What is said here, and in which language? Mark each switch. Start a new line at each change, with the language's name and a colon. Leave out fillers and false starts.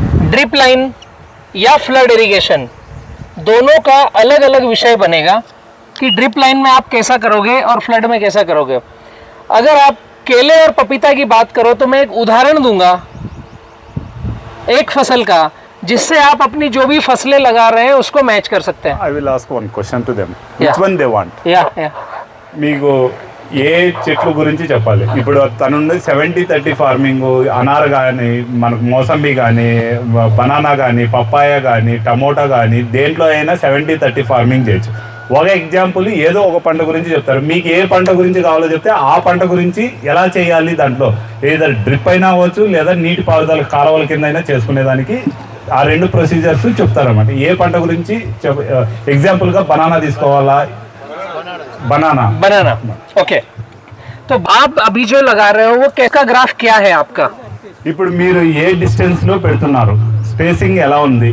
Hindi: Drip line या flood irrigation दोनों का अलग अलग विषय बनेगा कि ड्रिप लाइन में आप कैसा करोगे और फ्लड में कैसा करोगे। अगर आप केले और पपीता की बात करो तो मैं एक उदाहरण दूंगा एक फसल का, जिससे आप अपनी जो भी फसलें लगा रहे हैं उसको मैच कर सकते हैं।
English: I will ask one question to them, which one they want.
Hindi: या
Telugu: మీకు ఏ చెట్లు గురించి చెప్పాలి? ఇప్పుడు తనుండి 70-30 ఫార్మింగ్, అనార్ కానీ, మనకు మోసంబి కానీ, బనానా కానీ, పప్పాయ కానీ, టమోటా కానీ, దేంట్లో అయినా 70-30 ఫార్మింగ్ చేయొచ్చు. ఒక ఎగ్జాంపుల్ ఏదో ఒక పంట గురించి చెప్తారు. మీకు ఏ పంట గురించి కావాలో చెప్తే ఆ పంట గురించి ఎలా చేయాలి, దాంట్లో ఏదో డ్రిప్ అయినా అవ్వచ్చు లేదా నీటి పారుదల కాలువల కింద అయినా చేసుకునేదానికి ఆ 2 ప్రొసీజర్స్ చెప్తారన్నమాట. ఏ పంట గురించి ఎగ్జాంపుల్గా బనానా తీసుకోవాలా?
Hindi: बनाना
English: Okay.
Hindi: तो आप अभी जो लगा रहे हो वो कैसा ग्राफ क्या है आपका?
Telugu: ఇప్పుడు మీరు ఏ డిస్టెన్స్ లో పెడుతున్నారు, స్పేసింగ్ ఎలా ఉంది?